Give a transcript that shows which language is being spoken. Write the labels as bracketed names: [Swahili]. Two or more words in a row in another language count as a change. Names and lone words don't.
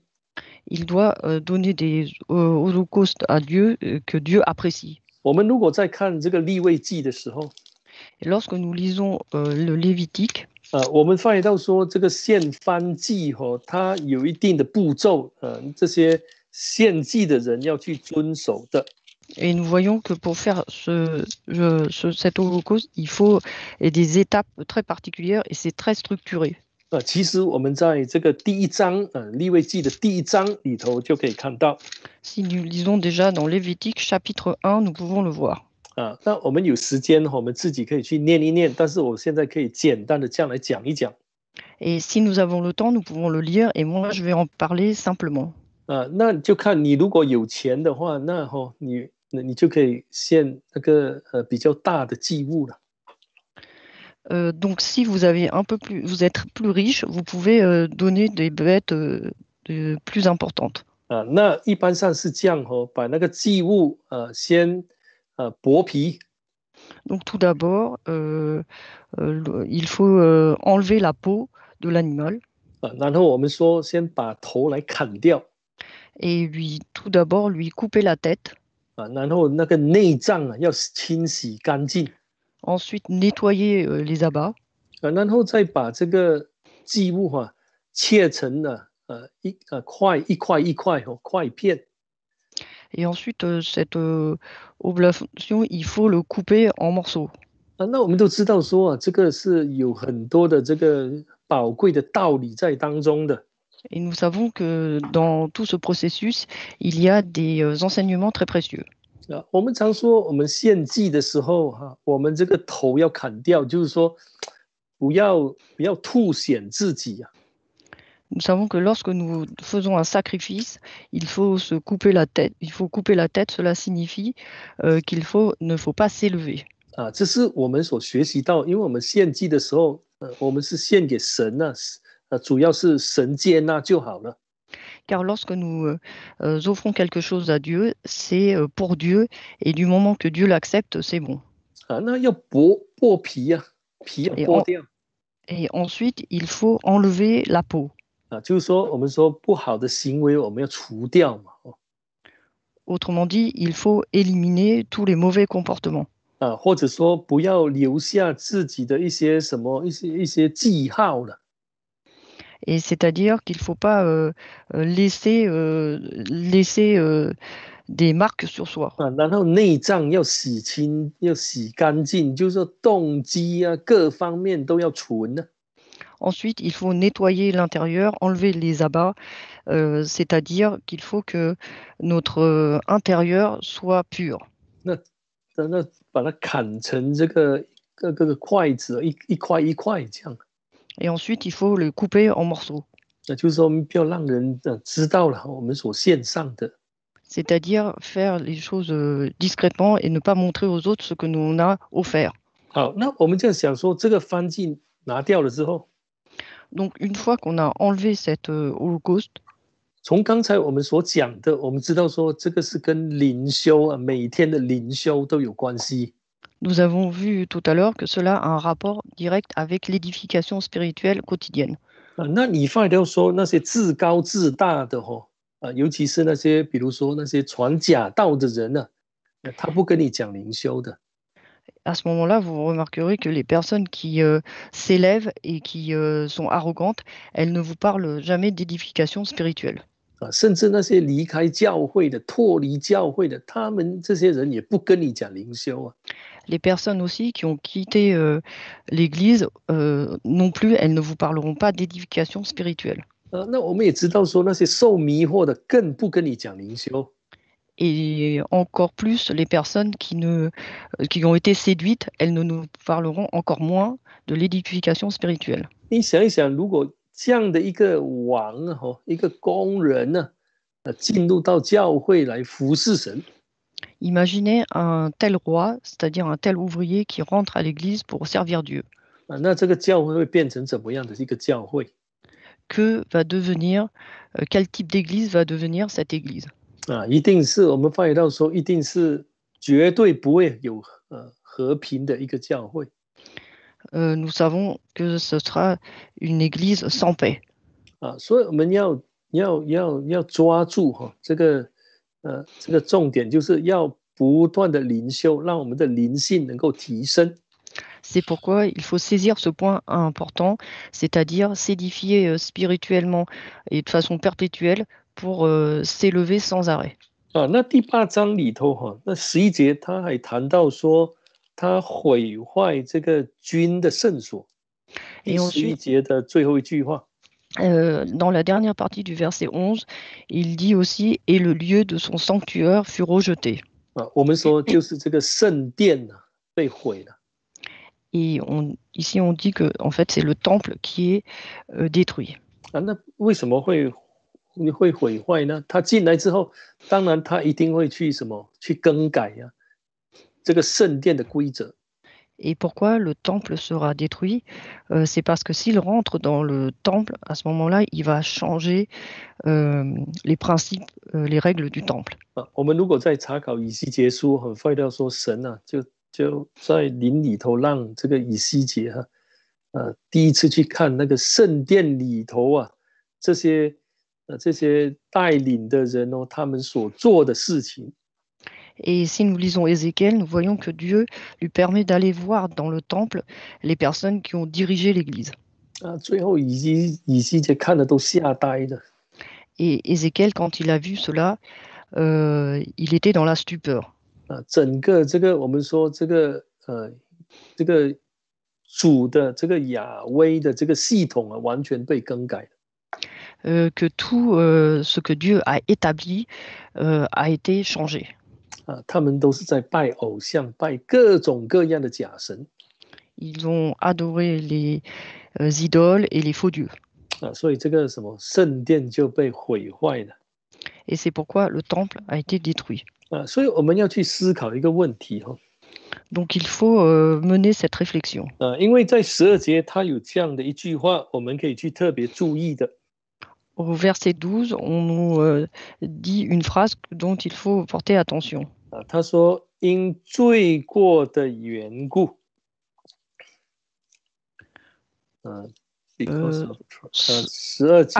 [French] Il doit donner des holocaustes à Dieu que Dieu apprécie. [Chinese] 我们如果在看这个利未记的时候， [French] Et lorsque nous lisons le Lévitique, [Chinese] 我们发现到说这个献燔祭它有一定的步骤，这些献祭的人要去遵守的。 [French] et nous voyons que pour faire cet holocauste, il faut des étapes très particulières et c'est très structuré. [Chinese] 其实我们在这个第1章利未记的第1章里头就可以看到。 [French] Si nous lisons déjà dans Lévitique chapitre 1, nous pouvons le voir. [Chinese] 那我们有时间我们自己可以去念一念，但是我现在可以简单的这样来讲一讲。 [French] Et si nous avons le temps, nous pouvons le lire et moi je vais en parler simplement. [Chinese] 那就看你如果有钱的话，那你就可以献那个比较大的祭物了。 [French] Donc si vous avez vous êtes plus riche, vous pouvez donner des bêtes plus importantes. [Chinese] 那一般上是这样把那个祭物先剥皮。 [French] Donc tout d'abord, il faut enlever la peau de l'animal. [Chinese] 然后我们说先把头来砍掉。 [French] Et tout d'abord lui couper la tête. [Chinese] 然后那个内脏要清洗干净。 [French] Ensuite nettoyer les abats. [Chinese] 然后再把这个祭物切成一块片。 [French] Et ensuite cette oblation, il faut le couper en morceaux. [Chinese] 那我们都知道说这个是有很多的这个宝贵的道理在当中的。 [French] Et nous savons que dans tout ce processus, il y a des enseignements très précieux. [Chinese] 我们常说我们献祭的时候我们这个头要砍掉，就是说不要凸显自己。 [French] Nous savons que lorsque nous faisons un sacrifice, il faut se couper la tête. Il faut couper la tête. Cela signifie qu'il ne faut pas s'élever. [Chinese] 这是我们所学习到，因为我们献祭的时候，我们是献给神主要是神接纳就好了。 [French] Car lorsque nous offrons quelque chose à Dieu, c'est pour Dieu, et du moment que Dieu l'accepte, c'est bon. [Chinese] 那要剥皮皮要剥掉。 [French] Et ensuite, il faut enlever la peau. [Chinese] 就是说我们说不好的行为我们要除掉嘛。 [French] Autrement dit, il faut éliminer tous les mauvais comportements. [Chinese] 或者说不要留下自己的一些什么一些记号了。 [French] Et c'est-à-dire qu'il ne faut pas laisser des marques sur soi. [Chinese] 然后内脏要洗清，要洗干净，就是说动机各方面都要纯。 [French] Ensuite, il faut nettoyer l'intérieur, enlever les abats, c'est-à-dire qu'il faut que notre intérieur soit pur. [Chinese] 那把它砍成这个各个筷子，一块一块这样。 [French] Et ensuite, il faut le couper en morceaux. [Chinese] 那就是说不要让人知道了我们所献上的。 [French] C'est-à-dire faire les choses discrètement et ne pas montrer aux autres ce que nous on a offert. [Chinese] 好，那我们这样想说，这个燔祭拿掉了之后， [French] Donc une fois qu'on a enlevé cette holocauste, [Chinese] 从刚才我们所讲的，我们知道说这个是跟灵修啊，每天的灵修都有关系。 [French] Nous avons vu tout à l'heure que cela a un rapport direct avec l'édification spirituelle quotidienne. [Chinese] 那你发现到说那些自高自大的尤其是那些比如说那些传假道的人呢，他不跟你讲灵修的。 [French] À ce moment-là, vous remarquerez que les personnes qui s'élèvent et qui sont arrogantes, elles ne vous parlent jamais d'édification spirituelle. [Chinese] 甚至那些离开教会的、脱离教会的，他们这些人也不跟你讲灵修啊。 [French] Les personnes aussi qui ont quitté l'Église, non plus, elles ne vous parleront pas d'édification spirituelle. [Chinese] 那我们也知道说那些受迷惑的更不跟你讲灵修。 [French] Et encore plus, les personnes qui ont été séduites, elles ne nous parleront encore moins de l'édification spirituelle. [Chinese] 你想一想，如果这样的一个王一个工人呢，进入到教会来服侍神， [French] Imaginez un tel roi, c'est-à-dire un tel ouvrier qui rentre à l'église pour servir Dieu. [Chinese] 那这个教会会变成怎么样的一个教会？ [French] Quel type d'église va devenir cette église? [Chinese] 一定是我们发觉到说，一定是绝对不会有和平的一个教会。 [French] Nous savons que ce sera une église sans paix. [Chinese] 所以我们要抓住这个重点，就是要不断的灵修，让我们的灵性能够提升。 [French] C'est pourquoi il faut saisir ce point important, c'est-à-dire s'édifier spirituellement et de façon perpétuelle pour s'élever sans arrêt. [Chinese] 那第8章里头那11节他还谈到说，他毁坏这个军的圣所。第11节的最后一句话。 [French] Dans la dernière partie du verset 11, il dit aussi « Et le lieu de son sanctuaire fut rejeté ». [Chinese] 我们说就是这个圣殿被毁了。 [French] Et ici, on dit que en fait, c'est le temple qui est détruit. [Chinese] 那为什么会毁坏呢？他进来之后，当然他一定会去去更改这个圣殿的规则。 [French] Et pourquoi le temple sera détruit? C'est parce que s'il rentre dans le temple, à ce moment-là, il va changer les principes, les règles du temple. [Chinese] 我们如果在查考以西结书，很快到说神就在灵里头让这个以西结第一次去看那个圣殿里头这些带领的人他们所做的事情。 [French] Et si nous lisons Ézéchiel, nous voyons que Dieu lui permet d'aller voir dans le temple les personnes qui ont dirigé l'Église. [Chinese] 最后以西结看的都吓呆了。 [French] Et Ézéchiel, quand il a vu cela, il était dans la stupeur. [Chinese] 整个这个我们说这个主的这个亚威的这个系统完全被更改了。 [French] Que tout ce que Dieu a établi a été changé. [Chinese] 他们都是在拜偶像，拜各种各样的假神。 [French] Ils ont adoré les idoles et les faux dieux. [Chinese] 所以这个什么圣殿就被毁坏了。 [French] Et c'est pourquoi le temple a été détruit. [Chinese] 所以我们要去思考一个问题 [French] Donc il faut mener cette réflexion. [Chinese] 因为在12节他有这样的一句话，我们可以去特别注意的。 [French] Au verset 12, on nous dit une phrase dont il faut porter attention. [Chinese] 他说因罪过的缘故 [English] because of [Chinese] 12 节